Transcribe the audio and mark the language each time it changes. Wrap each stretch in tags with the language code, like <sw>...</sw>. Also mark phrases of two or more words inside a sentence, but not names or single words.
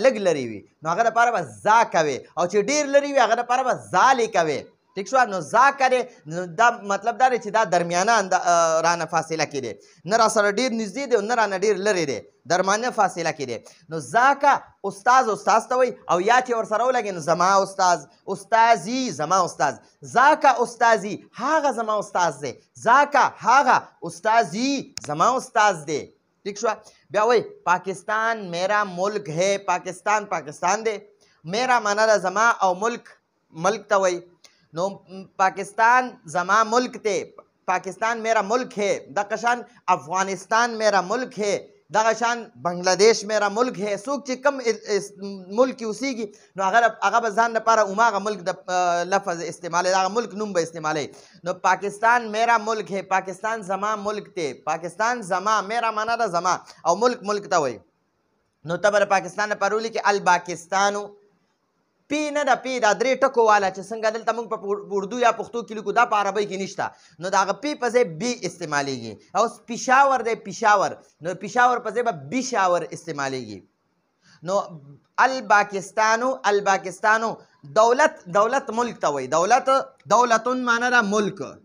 <ps>لږ لرې وي نو هغه دپاره به زا کوې او چې ډېر لرې وي هغه دپاره به زالې کوې ٹھیک شو نو زا کرے دا مطلب دا دی چې دا درمیانه رانه فاصله کې دی نه را سره ډېر نږدې دی او نه رانه ډېر لرې دی درمیانه فاصله کې دی نو زاکه استاذ ته وایي او یا چې ورسره ولګې نو زما استازي زما استاذ زاکه استازي هغه زما استاذ دی زاکه هغه استازي زما استاذ دی ٹھیک شو بیا وایي</ps> <ur>پاکستان میرا ملک ہے</ur> <ps>پاکستان دی میرا معنا ده زما او ملک ته وایي نو پاکستان زما ملک ته</ps> <ur>پاکستان میرا ملک ہے</ur> <ps>دغه شان</ps> <ur>افغانستان میرا ملک ہے</ur> <ps>دغه شان</ps> <ur>بنگلادیش میرا ملک ہے</ur> <ps>څوک چې کم ملک کې اوسیږي نو هغه به ځان لپاره هماغه ملک د لفظ استعمالوي دغه ملک نوم به استعمالوي نو</ps> <ur>پاکستان میرا ملک ہے</ur> <ps>پاکستان زما ملک ته پاکستان زما میرا معنا ده زما او ملک ته وایي نو ته به د پاکستان لپاره ولیکې الپاکستانو پی نه ده پی دا درې ټکو والا چې څنګه دلته موږ په اردو یا پښتو کې لیکو دا په عربۍ کې نشته نو د هغه پی په ځای بي استعمالیږي اوس پېښور دی پېښور نو پېښور په ځای به بیشاور استعمالیږي نو الپاکستانو دولت ملک ته وایي دولتون معنا ده ملک</ps>